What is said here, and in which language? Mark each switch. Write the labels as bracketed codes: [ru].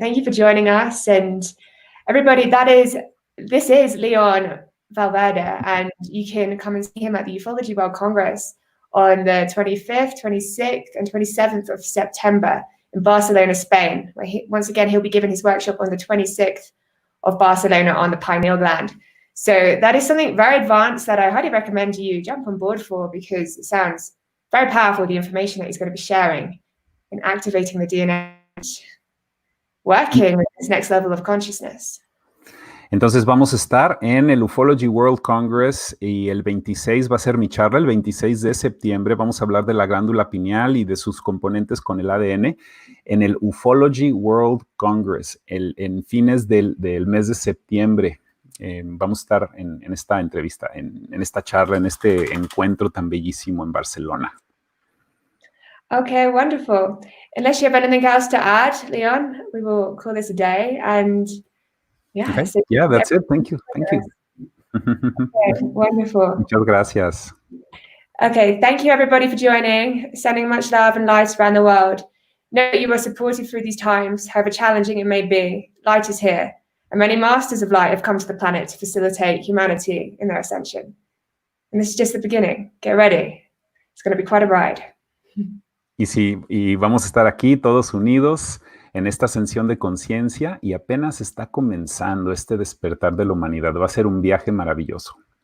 [en] Thank you for joining us. And everybody, this is León Valverde, and you can come and see him at the Ufology World Congress on the 25th, 26th, and 27th of September in Barcelona, Spain, where once again, he'll be giving his workshop on the 26th of Barcelona on the pineal gland. So that is something very advanced that I highly recommend you jump on board for, because it sounds very powerful, the information that he's going to be sharing in activating the DNA, working with this next level of consciousness. [es] Entonces vamos a estar en el Ufology World Congress, y el 26 va a ser mi charla. El 26 de septiembre vamos a hablar de la glándula pineal y de sus componentes con el ADN en el Ufology World Congress, en fines del mes de septiembre. Vamos a estar en esta entrevista, en esta charla, en este encuentro tan bellísimo en Barcelona. [en] Okay, wonderful. Unless you have anything else to add, León, we will call this a day. And yeah, okay. So yeah, that's it. Thank you. Thank you. Okay, wonderful. [es] Muchas gracias. [en] Okay, thank you everybody for joining, sending much love and light around the world. Know that you are supported through these times, however challenging it may be. Light is here, and many masters of light have come to the planet to facilitate humanity in their ascension. And this is just the beginning. Get ready. It's going to be quite a ride. [es] Y vamos a estar aquí todos unidos en esta ascensión de conciencia, y apenas está comenzando este despertar de la humanidad. Va a ser un viaje maravilloso.